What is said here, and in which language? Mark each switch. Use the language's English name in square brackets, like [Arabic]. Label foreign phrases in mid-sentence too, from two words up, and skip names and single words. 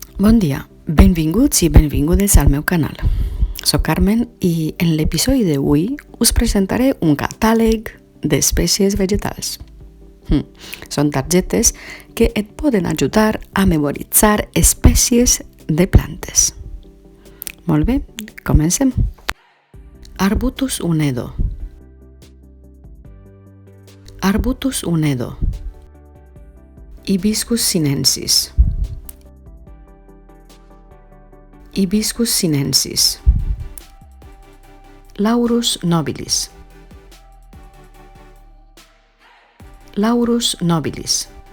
[Catalan] Bon dia, benvinguts i benvingudes al meu canal. Soc Carmen i en l'episodi d'avui us presentaré un catàleg d'espècies vegetals. Són targetes que et poden ajudar a memoritzar espècies de plantes. Molt bé, comencem. Arbutus unedo. Arbutus unedo. Hibiscus sinensis. Hibiscus sinensis. Laurus nobilis. Laurus nobilis.